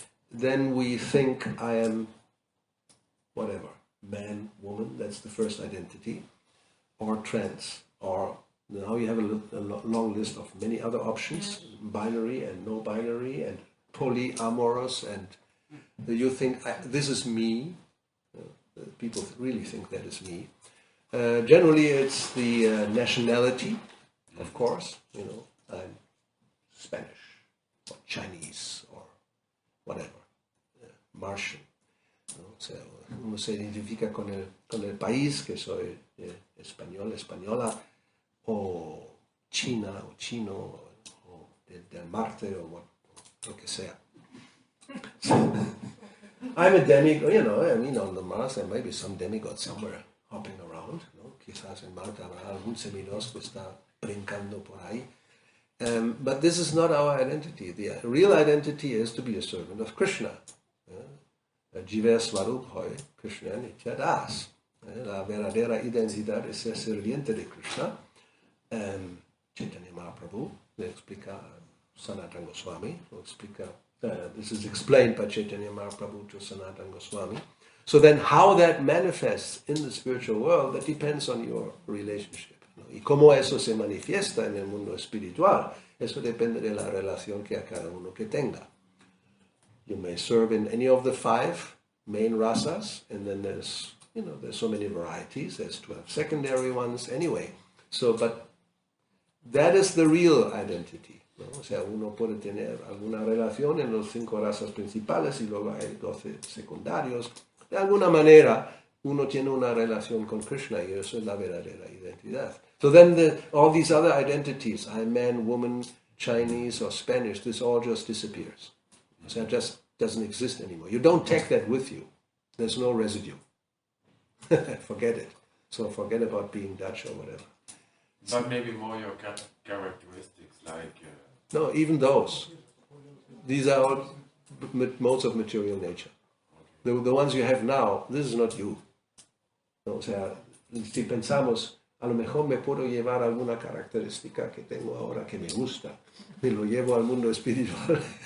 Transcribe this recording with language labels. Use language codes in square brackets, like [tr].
[en] Then we think I am whatever, man, woman, that's the first identity, or trans, or now you have a long list of many other options, binary and no binary and polyamorous, and you think this is me. People really think that is me. Generally it's the nationality, of course, I'm Spanish or Chinese or whatever, Martian. [es] O sea, uno se identifica con el país, que soy español, española, o China, o chino, o del Marte, o lo que sea. [en] So, I'm a demigod, on the Mars there may be some demigod somewhere hopping around, [es] quizás en Marte habrá algún semidios que está brincando por ahí. [en] But this is not our identity. The real identity is to be a servant of Krishna. [bn] Jiva Swarup Hoy, Krishna Nitya Das. [es] La verdadera identidad es ser sirviente de Krishna. [en] Chaitanya Mahaprabhu [es] le explica [en] Sanatana Goswami, this is explained by Chaitanya Mahaprabhu to Sanatana Goswami. So then how that manifests in the spiritual world, that depends on your relationship. [es] Y cómo eso se manifiesta en el mundo espiritual, eso depende de la relación que a cada uno que tenga. [en] You may serve in any of the 5 main rasas, and then there's so many varieties. There's 12 secondary ones anyway. So, but that is the real identity. [es] O sea, uno puede tener alguna relación en los 5 razas principales y luego hay 12 secundarios. De alguna manera, uno tiene una relación con Krishna y eso es la verdadera identidad. [en] So then all these other identities, I'm man, woman, Chinese or Spanish, this all just disappears. So it just doesn't exist anymore. You don't take that with you. There's no residue. Forget it. So forget about being Dutch or whatever. But maybe more your characteristics, like... No, even those. These are all modes of material nature. The ones you have now, this is not you. [es] O sea, si pensamos, a lo mejor me puedo llevar alguna característica que tengo ahora que me gusta, me lo llevo al mundo espiritual.